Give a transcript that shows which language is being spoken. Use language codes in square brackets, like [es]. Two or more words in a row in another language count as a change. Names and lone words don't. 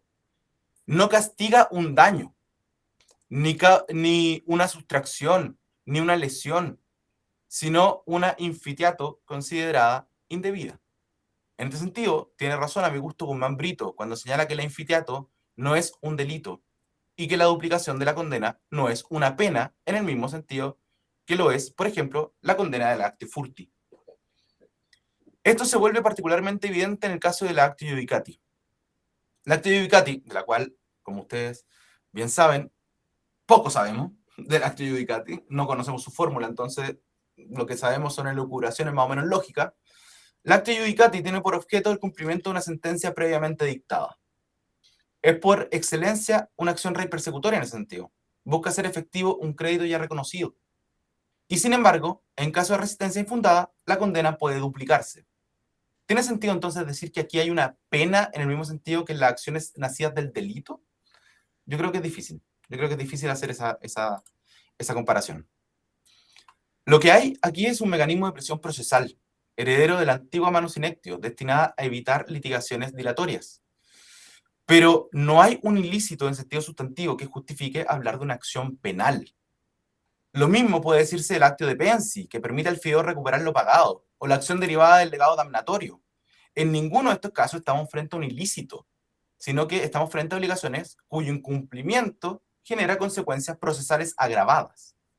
[es] No castiga un daño, ni una sustracción, ni una lesión, sino una infitiato considerada indebida. En este sentido, tiene razón a mi gusto Guzmán Brito cuando señala que la infitiato no es un delito y que la duplicación de la condena no es una pena en el mismo sentido que lo es, por ejemplo, la condena de la [la] actio furti. [es] Esto se vuelve particularmente evidente en el caso de la [la] actio judicati. La actio judicati, [es] de la cual, como ustedes bien saben, poco sabemos de la [la] actio judicati, [es] no conocemos su fórmula, entonces lo que sabemos son elucubraciones más o menos lógicas. La [la] actio judicati [es] tiene por objeto el cumplimiento de una sentencia previamente dictada. Es por excelencia una acción rei persecutoria en ese sentido. Busca hacer efectivo un crédito ya reconocido. Y sin embargo, en caso de resistencia infundada, la condena puede duplicarse. ¿Tiene sentido entonces decir que aquí hay una pena en el mismo sentido que en las acciones nacidas del delito? Yo creo que es difícil. Yo creo que es difícil hacer esa comparación. Lo que hay aquí es un mecanismo de presión procesal, heredero de la antigua [la] manus inectio, [es] destinada a evitar litigaciones dilatorias. Pero no hay un ilícito en sentido sustantivo que justifique hablar de una acción penal. Lo mismo puede decirse del [la] actio de pensi, [es] que permite al fiador recuperar lo pagado, o la acción derivada del legado damnatorio. En ninguno de estos casos estamos frente a un ilícito, sino que estamos frente a obligaciones cuyo incumplimiento genera consecuencias procesales agravadas.